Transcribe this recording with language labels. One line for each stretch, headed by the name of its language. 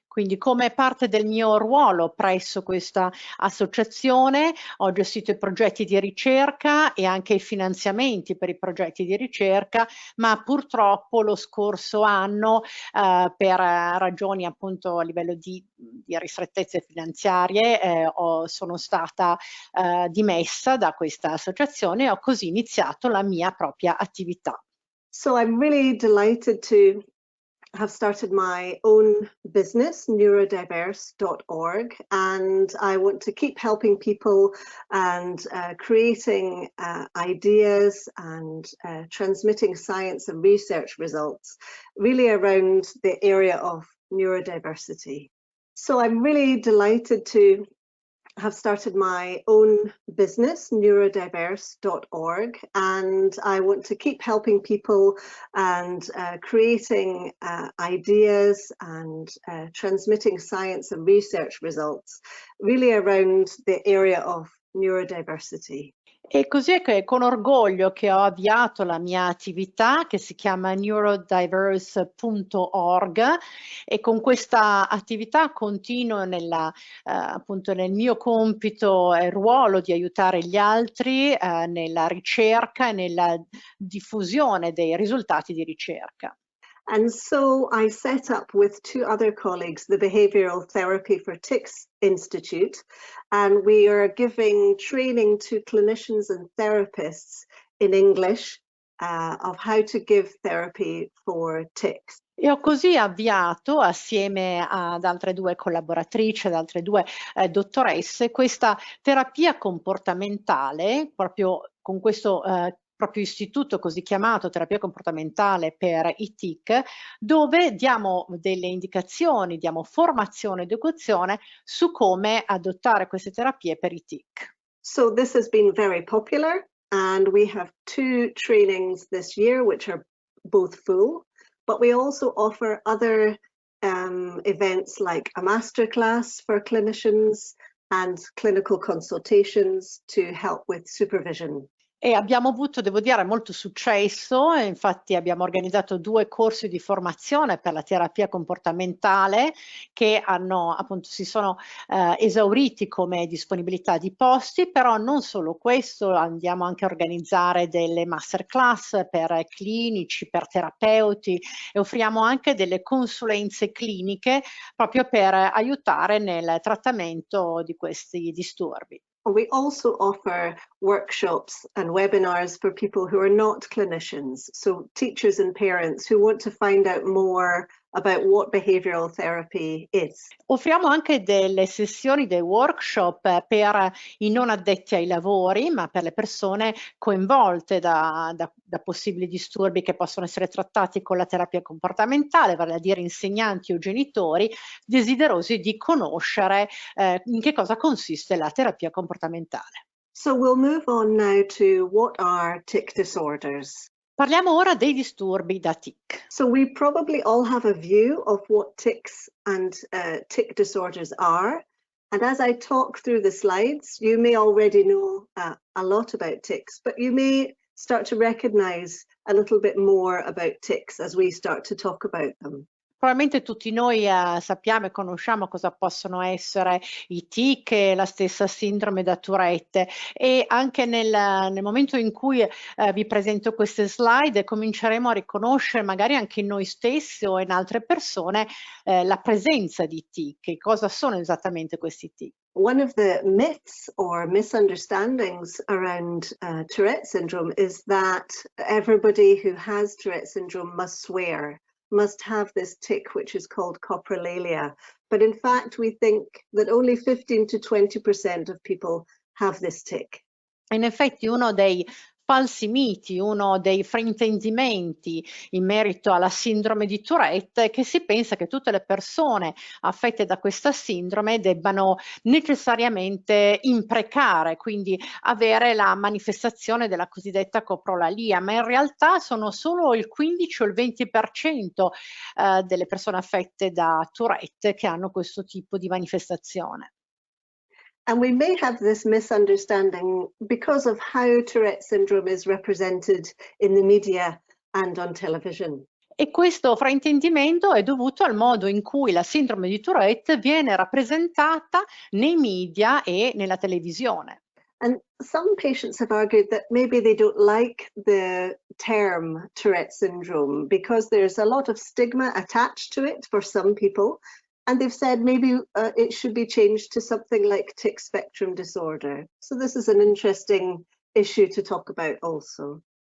Italian: Quindi come parte del mio ruolo presso questa associazione ho gestito i progetti di ricerca e anche i finanziamenti per i progetti di ricerca, ma purtroppo lo scorso anno per ragioni appunto a livello di ristrettezze finanziarie sono stata dimessa da questa associazione e ho così iniziato la mia propria attività.
English: So I'm really delighted to have started my own business, neurodiverse.org, and I want to keep helping people and creating ideas and transmitting science and research results really around the area of neurodiversity. So I'm really delighted to have started my own business, neurodiverse.org, and I want to keep helping people and creating ideas and transmitting science and research results really around the area of neurodiversity.
Italian: E così è che con orgoglio che ho avviato la mia attività che si chiama neurodiverse.org e con questa attività continuo appunto nel mio compito e ruolo di aiutare gli altri nella ricerca e nella diffusione dei risultati di ricerca.
English: And so I set up with 2 other colleagues the Behavioral Therapy for Tics Institute, and we are giving training to clinicians and therapists in English of how to give therapy for tics.
Italian: E ho così avviato, assieme ad altre 2 collaboratrici, ad altre 2 dottoresse, questa terapia comportamentale, proprio con questo proprio istituto così chiamato terapia comportamentale per i TIC, dove diamo delle indicazioni, diamo formazione ed educazione su come adottare queste terapie per i TIC.
English: So this has been very popular, and we have 2 trainings this year which are both full, but we also offer other events like a masterclass for clinicians and clinical consultations to help with supervision.
Italian: E abbiamo avuto, devo dire, molto successo, e infatti abbiamo organizzato 2 corsi di formazione per la terapia comportamentale che si sono esauriti come disponibilità di posti, però non solo questo, andiamo anche a organizzare delle masterclass per clinici, per terapeuti e offriamo anche delle consulenze cliniche proprio per aiutare nel trattamento di questi disturbi.
English: We also offer workshops and webinars for people who are not clinicians, so teachers and parents who want to find out more about what behavioral therapy is.
Italian: Offriamo anche delle sessioni, dei workshop per i non addetti ai lavori, ma per le persone coinvolte da possibili disturbi che possono essere trattati con la terapia comportamentale, vale a dire insegnanti o genitori desiderosi di conoscere in che cosa consiste la terapia comportamentale.
English: So we'll move on now to what are tic disorders.
Italian: Parliamo ora dei disturbi da TIC.
English: So we probably all have a view of what tics and tic disorders are. And as I talk through the slides, you may already know a lot about tics, but you may start to recognize a little bit more about tics as we start to talk about them.
Italian: Probabilmente tutti noi sappiamo e conosciamo cosa possono essere i tic e la stessa sindrome da Tourette, e anche nel momento in cui vi presento queste slide cominceremo a riconoscere magari anche in noi stessi o in altre persone la presenza di tic. Cosa sono esattamente questi tic?
English: One of the myths or misunderstandings around Tourette syndrome is that everybody who has Tourette syndrome must swear, must have this tic which is called coprolalia. But in fact, we think that only 15 to 20% of people have this tic.
Italian: In effetti uno dei falsi miti, uno dei fraintendimenti in merito alla sindrome di Tourette è che si pensa che tutte le persone affette da questa sindrome debbano necessariamente imprecare, quindi avere la manifestazione della cosiddetta coprolalia, ma in realtà sono solo il 15 o il 20% delle persone affette da Tourette che hanno questo tipo di manifestazione.
English: And we may have this misunderstanding because of how Tourette syndrome is represented in the media and on television.
Italian: E questo fraintendimento è dovuto al modo in cui la sindrome di Tourette viene rappresentata nei media e nella televisione.
English: And some patients have argued that maybe they don't like the term Tourette syndrome because there's a lot of stigma attached to it for some people. And they've said maybe it should be changed to something like tic spectrum disorder. So this is an interesting issue to talk about also.